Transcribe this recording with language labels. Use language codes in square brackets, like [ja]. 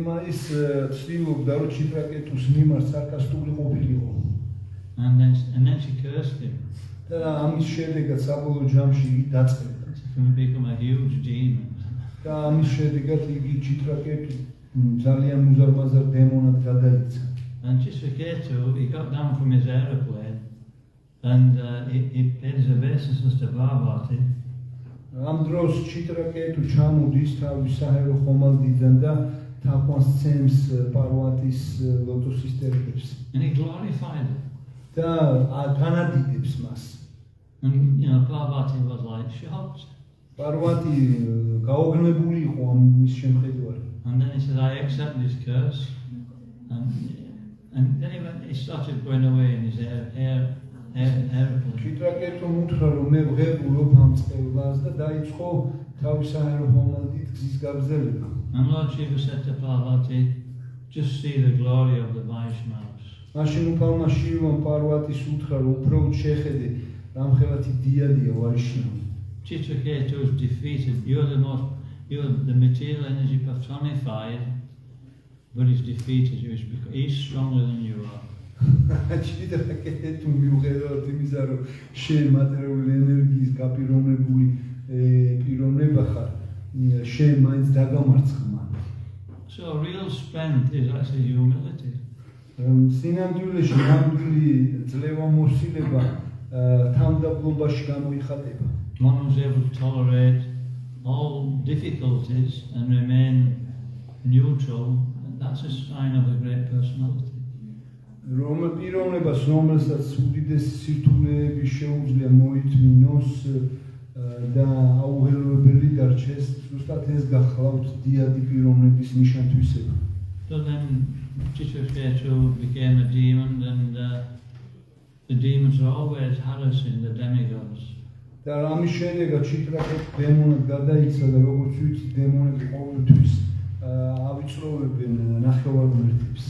[ka] ის ცდილობდა, რომ ჩიტრაკეტუს მიმართ სარკასტული ყოფილიყო. [en] And then she cursed him. [ka] და ამის შედეგად საბოლოო ჯამში იგი დაწყებდა. [en] He become a huge demon. [ka] და ამის შედეგად იგი ჩიტრაკეტუ ძალიან მუზარმაზარ დემონად გადაიქცა. [en] And Chitraketu, he got down from his aeroplane and he paid his obeisances to Parvati. [ka] ამ დროს ჩიტრაკეტუ ჩამოდის თავის საჰერო ხომალდიდან და თაყვანს ცემს პარვატის ლოტოსის წერილებს. [en] And he glorified it. [ka] და განადიდებს მას. [en] And Parvati was like shocked. [ka] პარვატი გაოგნებული იყო ამ მის შემხედვარი. [en] And then he said, "I accept this curse." And then he started going away in his airplane. [ka] ჩიტრაკეტუმ უთხრა, რომ მე ვღებულობ ამ წყევლას და დაიწყო თავის საჰერო ხომალდით გზის გაგრძელება. [en] And Lord Shiva said to Parvati, "Just see the glory of the Vaishnavas." [ka] მაშინ უფალმა შივამ პარვატის უთხრა, რომ უბრალოდ შეხედე რამხელათი დიადია ვაიშნავი. [en] Chitraketu is defeated. You're the material energy personified, but he's defeated. He's stronger than you are. [ka] ჩიტრაკეტუ მიუხედავად იმისა, რომ შენ მატერიალური ენერგიის გაპიროვნებული პიროვნება ხარ, შენ მაინც დაგამარცხა მან. [en] So real strength is actually humility. [ka] სინამდვილეში ნამდვილი ძლევამოსილება თამდაბლობაში გამოიხატება. [en] One who's able to tolerate all difficulties and remain neutral that's a sign of a great personality. [ka] პიროვნებას, რომელსაც უდიდესი სირთულეები შეუძლია მოითმინოს და აუღელვებელი დარჩეს, ზუსტად ეს გახლავთ დიადი პიროვნების ნიშან-თვისება. [en] So then Chitraketu became a demon, and the demons are always harassing the demigods. [ka] და ამის შედეგად ჩიტრაკეტ დემონად გადაიქცა და როგორც ვიცი, დემონები ყოველთვის ავიწროვებენ ნახევარღმერთებს.